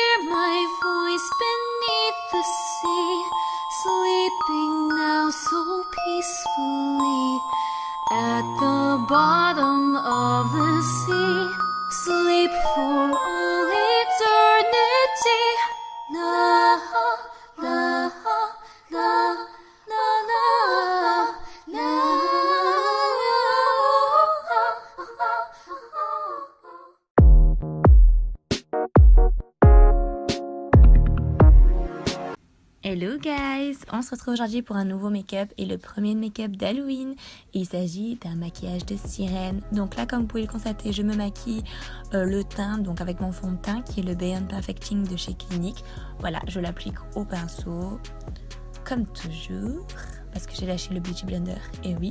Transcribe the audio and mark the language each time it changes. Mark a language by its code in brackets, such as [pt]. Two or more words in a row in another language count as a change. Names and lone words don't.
[en] my voice beneath the sea, sleeping now so peacefully at the bottom of the sea. Sleep for all eternity. Na na na na na na. Hello guys, [fr] on se retrouve aujourd'hui pour un nouveau make-up et le premier make-up d'Halloween. Il s'agit d'un maquillage de sirène. Donc là, comme vous pouvez le constater, je me maquille le teint, donc avec mon fond de teint qui est le Beyond Perfecting de chez Clinique. Voilà, je l'applique au pinceau, comme toujours, parce que j'ai lâché le Beauty Blender, et oui.